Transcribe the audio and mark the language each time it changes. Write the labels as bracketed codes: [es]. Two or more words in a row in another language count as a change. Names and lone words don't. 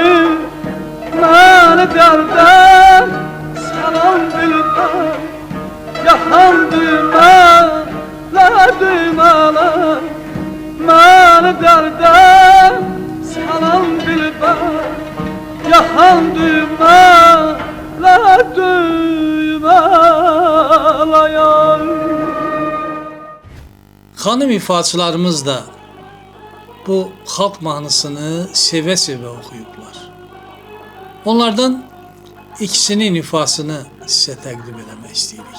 [tr] Beni derde salan dilber, yakan düğmeler, düğmeler. Beni derde salan dilber, yakan düğmeler, düğmeler. [az] Xanım ifaçılarımız da bu xalq mahnısını sevə-sevə oxuyublar. Onlardan ikisinin ifasını sizə təqdim eləmək istəyirik.